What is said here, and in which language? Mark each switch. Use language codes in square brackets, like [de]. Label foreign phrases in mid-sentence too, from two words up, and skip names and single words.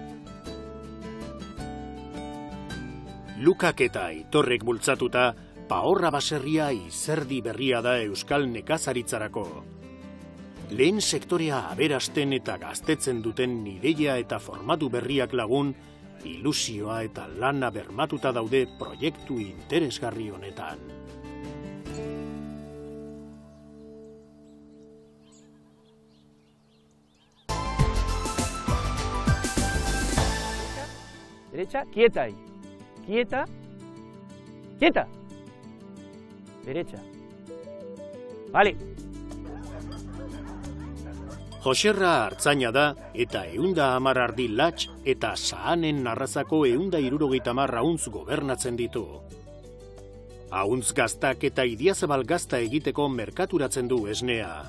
[eu] Lukak eta Aitorrek bultzatuta, Pahorra baserria izerdi berria da euskal nekazaritzarako. Lehen sektorea aberasten eta gaztetzen duten ideia eta formatu berriak lagun, ilusioa eta lana bermatuta daude proiektu interesgarri honetan. [es] Derecha, quieta ahí. Quieta. Quieta. Derecha. Vale. [eu] Joserra artzaina da eta 110 ardi latx eta Sahanen arrazako 170 ahuntz gobernatzen ditu. Ahuntz gaztak eta Idiazabal gazta egiteko merkaturatzen du esnea.